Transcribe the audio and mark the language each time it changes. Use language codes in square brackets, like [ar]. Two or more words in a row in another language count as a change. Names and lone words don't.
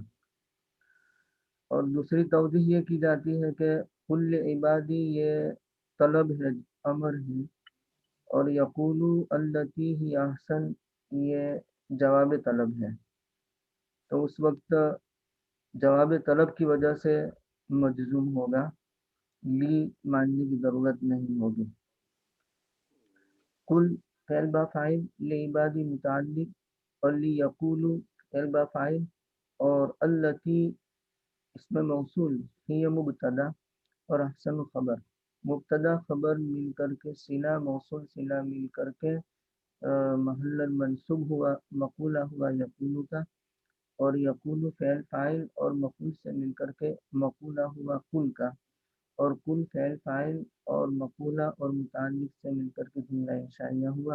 [ur] اور دوسری توضیح یہ کی جاتی ہے کہ [ar] کل عبادی [ur] یہ طلب ہے، امر ہے، اور [ar] یقولو التی ہی احسن [ur] یہ جواب طلب ہے. تو اس وقت جواب طلب کی وجہ سے مجزوم ہوگا، لی ماننے کی ضرورت نہیں ہوگی. کل فعل با فاعل، لعبادی متعلق، اور [ar] لی یقولو [ur] فعل با فاعل، اور التی اس میں موصول، ہی مبتدا اور احسن خبر. مبتدا خبر مل کر کے صلہ موصول صلہ مل کر کے محل منصوب ہوا، مقولہ ہوا یقولو کا، اور یقولو فعل فاعل اور مقول سے مل کر کے مقولہ ہوا کل کا، اور کل فعل فاعل اور مقولہ اور متعلق سے مل کر کے جملہ انشائیہ ہوا.